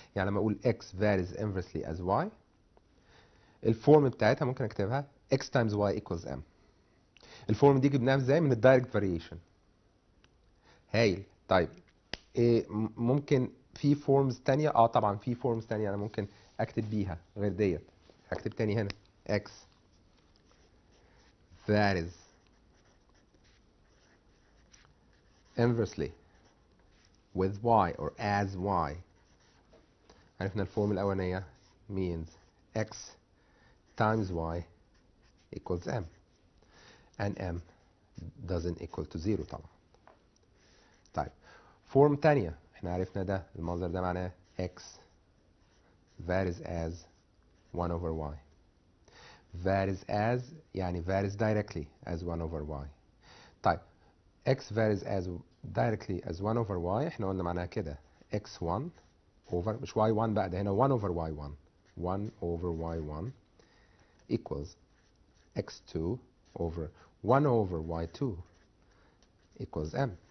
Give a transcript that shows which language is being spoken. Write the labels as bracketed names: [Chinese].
[English] يعني لما اقول x varies inversely as y الفورم بتاعتها ممكن اكتبها x times y equals m. [Arabic] الفورم دي جبناها ازاي؟ من الدايركت فاريشن. هايل. طيب إيه ممكن في فورمز تانية؟ طبعا في فورمز تانية انا ممكن اكتب بيها غير ديت. هكتب تاني هنا x varies inversely [English] with y or as y. عرفنا الفورم الأولانية means x times y equals m and m doesn't equal to 0 طبعا. [Arabic] طيب فورم تانية احنا عرفنا ده المنظر ده معناه x varies as 1 over y. [English] varies as يعني varies directly as 1 over y. طيب x varies as directly as 1 over y احنا قلنا معناها كده x1 over مش y1 بقى ده هنا 1 over y1 1 over y1 equals x2 over 1 over y2 equals m.